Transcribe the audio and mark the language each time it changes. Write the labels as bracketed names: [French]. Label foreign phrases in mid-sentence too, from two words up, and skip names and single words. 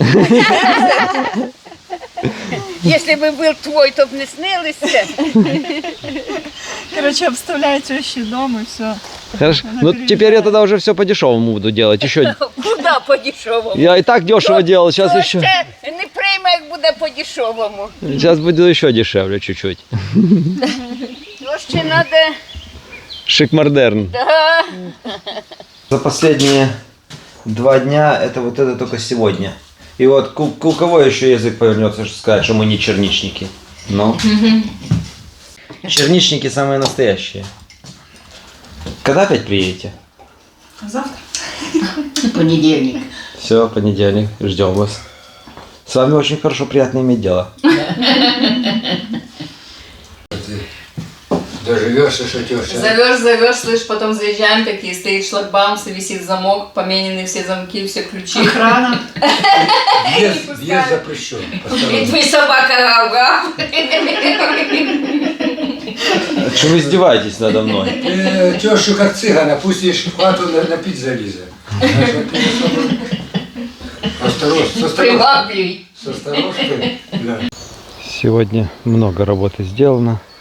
[Russian] Если бы был твой, то б не снилися. Короче, обставляю тещи дом и все. Хорошо. Ну теперь я тогда уже все по дешевому буду делать. Еще Куда по-дешевому? я и так дешево делал, сейчас То еще. [Ukrainian] ще не прийме, як буде по-дешевому. [Russian] Сейчас будет еще дешевле чуть-чуть. [Ukrainian] То ще треба... [Russian] Шик-модерн. Да. За последние 2 дня это вот это только сегодня. И вот у кого еще язык повернется, что сказать, что мы не черничники? Ну. Черничники самые настоящие. Когда опять приедете? Завтра. Понедельник. Все, понедельник. Ждем вас. С вами очень хорошо, приятно иметь дело. Доживешь, и шатешь. Зовешь, слышь, потом заезжаем такие, стоит шлагбаум, висит замок, поменены все замки, все ключи. Охрана. Въезд запрещен. [Ukrainian] І твій собака гав-гав. [Russian] Что вы издеваетесь надо мной? Тещу как цыгана, пустишь в хату напить залезет. [Ukrainian] Приваблюй. [Russian] С осторожкой. Да. Сегодня много работы сделано.